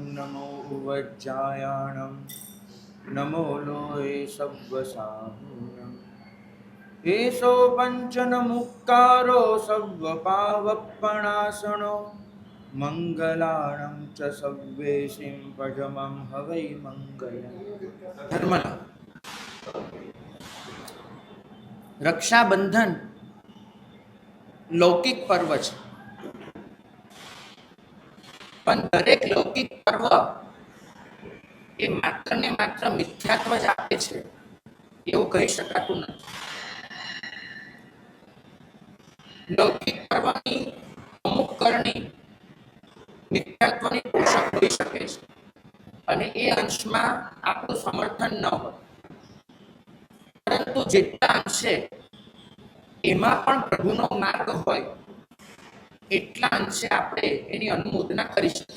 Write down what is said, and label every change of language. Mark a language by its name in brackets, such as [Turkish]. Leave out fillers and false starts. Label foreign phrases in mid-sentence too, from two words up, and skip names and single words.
[Prakrit languages] नमो उवज्जायाणं नमो लोये सव्वसाहूणम् एषो पञ्चन मुक्तारो सव्वपावपणासनो मंगलाणं च सव्वेशिं पजमं हवै मंगलम् [Gujarati] ધર્મના રક્ષાબંધન લૌકિક પર્વ છે પણ દરેક લૌકિક પર્વ એ માત્ર ને માત્ર મિથ્યાત્વ જ આપે છે એવું કહી શકાતું નથી. લૌકિક પર્વની અમુક કરણી મિથ્યાત્વની પોષક હોઈ શકે છે અને એ અંશમાં આપણું સમર્થન ન હોય, પરંતુ જેટલા અંશે એમાં પણ પ્રભુનો માર્ગ હોય એટલા અંશે આપણે એની અનુમોદના કરી શકીએ.